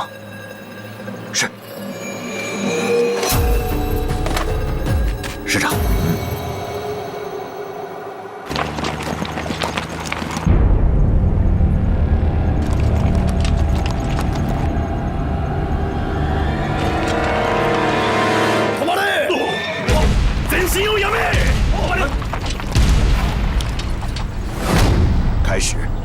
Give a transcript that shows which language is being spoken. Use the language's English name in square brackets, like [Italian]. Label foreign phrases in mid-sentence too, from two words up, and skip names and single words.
[Chinese] 是。师长。 [Japanese] 止まれ！前進をやめ！ [Chinese] 开始。